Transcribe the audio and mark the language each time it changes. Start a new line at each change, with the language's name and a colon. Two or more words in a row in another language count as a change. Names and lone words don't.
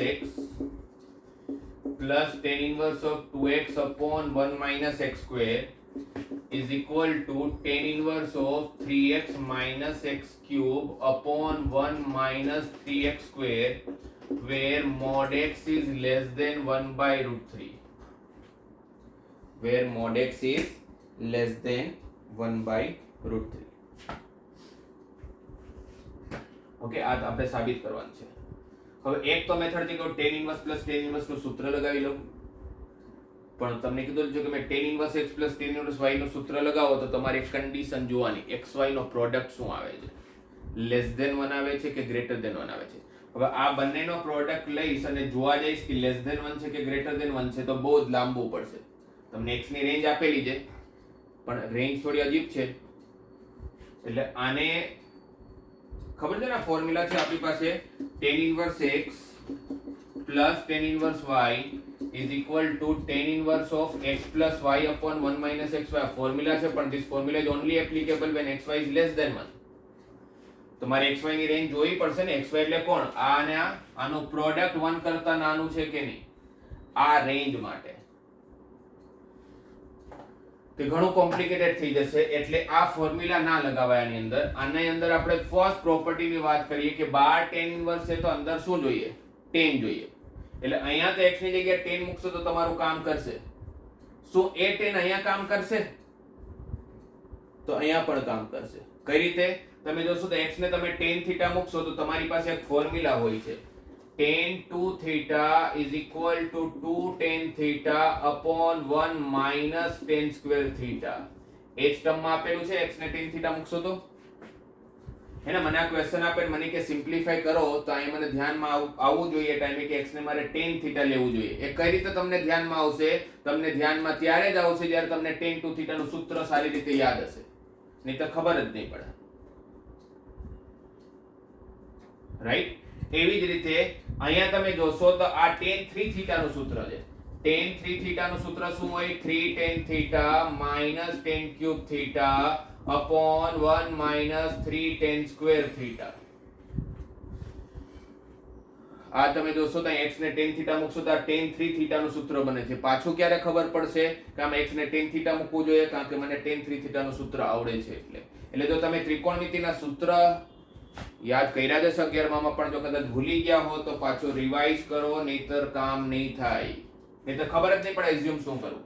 English: x plus tan inverse of 2x upon 1 minus x square is equal to tan inverse of 3x minus x cube upon 1 minus 3x square where mod x is less than 1 by root 3. Where mod x is less than 1 by root 3.
Gujarati: ઓકે, આ આપણે સાબિત કરવાનું છે. હવે એક તો મેથડ છે કે
English: tan inverse plus tan inverse
Gujarati: નું સૂત્ર લગાવી લઉં. પણ તમને કીધું છે કે મેં
English: tan inverse x plus tan inverse y
Gujarati: નું સૂત્ર લગાવો તો તમારે એક કન્ડિશન જોવાની, xy નો પ્રોડક્ટ શું આવે છે,
English: less than 1
Gujarati: આવે છે કે
English: greater than 1
Gujarati: આવે છે. હવે આ બંનેનો પ્રોડક્ટ લઈશ અને જોવા જઈશ કે
English: less than 1
Gujarati: છે કે
English: greater than 1
Gujarati: છે તો બહુ જ લાંબુ પડશે. તમને x ની રેન્જ આપેલી છે પણ રેન્જ થોડી અજીબ છે. એટલે આને ખબર છે ને, ફોર્મ્યુલા છે આપણી પાસે
English: tan inverse x plus tan inverse y is equal to tan inverse of x plus y upon 1 minus xy.
Gujarati: ફોર્મ્યુલા છે પણ
English: this formula is only applicable when xy is less than 1.
Gujarati: તો મારે xy ની રેન્જ જોવી પડશે ને. xy એટલે કોણ? આ અને આનો પ્રોડક્ટ 1 કરતા નાનું છે કે નહીં, આ રેન્જ માટે. તે ઘણું કોમ્પ્લિકેટેડ થઈ જશે એટલે આ ફોર્મ્યુલા ના લગાવાય આની અંદર. આની અંદર આપણે ફર્સ્ટ પ્રોપર્ટીની વાત કરીએ કે બાર
English: tan inverse
Gujarati: છે તો અંદર શું જોઈએ? tan જોઈએ. એટલે અહીંયા તો x ની જગ્યાએ tan મૂકશો તો તમારું કામ કરશે. શું એ tan અહીંયા કામ કરશે? તો અહીંયા પણ કામ કરશે. કઈ રીતે? તમે જોશો તો x ને તમે
English: tan theta
Gujarati: મૂકશો તો તમારી પાસે એક ફોર્મ્યુલા હોય છે,
English: tan 2 theta is equal to 2 tan theta upon 1 minus tan square theta.
Gujarati: એ જ ટર્મમાં આપેલું છે. x ને
English: tan theta
Gujarati: મૂકશો તો એને મને આ ક્વેશ્ચન આપે મને કે સિમ્પ્લિફાય કરો તો અહીં મને ધ્યાનમાં આવવું જોઈએ ટાઈમે કે x ને મારે
English: tan theta
Gujarati: લેવું જોઈએ. એ કઈ રીતે તમને ધ્યાનમાં આવશે? તમને ધ્યાનમાં ત્યારે જ આવશે જ્યારે તમને
English: tan 2 theta
Gujarati: નું સૂત્ર સારી રીતે યાદ હશે, નહીં તો ખબર જ નહીં પડે. રાઈટ? એવી જ રીતે અહીંયા તમે જોશો તો આ
English: tan 3 theta
Gujarati: નું સૂત્ર છે.
English: tan 3 theta
Gujarati: નું સૂત્ર શું હોય?
English: 3 tan theta minus tan cube theta upon 1 minus 3 tan square theta.
Gujarati: આ તમે જોશો તો x ને
English: tan theta
Gujarati: મૂકશો તો આ
English: tan 3 theta
Gujarati: નું સૂત્ર બને છે. પાછું ક્યારે ખબર પડશે કે આમાં x ને
English: tan theta
Gujarati: મૂકવું જોઈએ? કારણ કે મને
English: tan 3 theta
Gujarati: નું સૂત્ર આવડે છે. એટલે એટલે જો તમે ત્રિકોણમિતિના સૂત્ર યાદ કર્યા છે 11 માં પણ જો કદાચ ભૂલી ગયા હો તો પાછું રિવાઇઝ કરો, નહીતર કામ નહીં થાય, નહીતર ખબર જ નહીં પડે એઝ્યુમ શું કરવું.